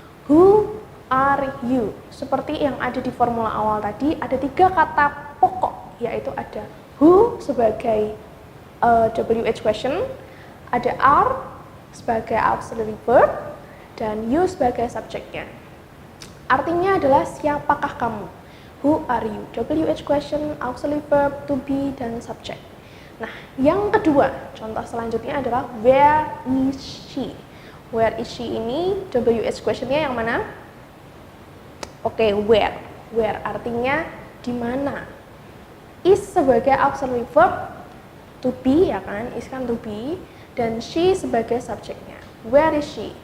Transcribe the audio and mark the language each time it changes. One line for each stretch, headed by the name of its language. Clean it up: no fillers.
English: Who are you?
Indonesian: Seperti yang ada di formula awal tadi, ada 3 kata pokok, yaitu ada who sebagai WH question, ada are sebagai auxiliary verb, dan you sebagai subjeknya. Artinya adalah siapakah kamu?
English: Who are you?
Indonesian: WH question, auxiliary verb, to be, dan subject. Nah, yang kedua, contoh selanjutnya adalah
English: where is she? Where is she
Indonesian: ini WH questionnya yang mana? Oke, where. Where artinya di mana. Is sebagai auxiliary verb, to be ya kan, is kan to be, dan she sebagai subjeknya.
English: Where is she?